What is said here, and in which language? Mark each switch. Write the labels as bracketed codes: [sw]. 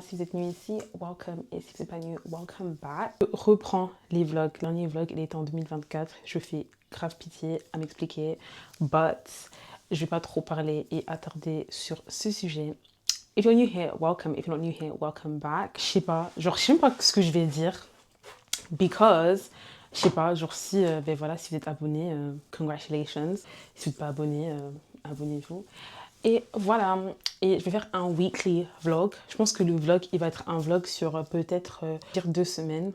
[fr] Si vous êtes new ici, [en] welcome. [fr] Et si vous n'êtes pas new, [en] welcome back. [fr] Je reprends les vlogs. Le dernier vlog, il était en 2024. Je fais grave pitié à m'expliquer. But je vais pas trop parler et attarder sur ce sujet. [en] If you're new here, welcome. If you're not new here, welcome back. [fr] Je sais pas. Genre, je sais même pas ce que je vais dire. Because, je sais pas, genre si, ben voilà, si vous êtes abonné, [en] congratulations. [fr] Si vous n'êtes pas abonné, abonnez-vous. Et voilà, et je vais faire un weekly vlog. Je pense que le vlog, il va être un vlog sur peut-être 2 semaines.